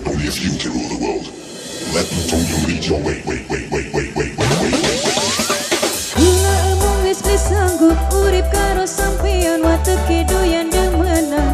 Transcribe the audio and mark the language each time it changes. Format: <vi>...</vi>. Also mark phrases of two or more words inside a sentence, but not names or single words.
<en>if you can rule the world, let the phone lead your way.</en> <jv>Gula emang wis sanggup urip karo sampean wateke doyan demenan.</jv>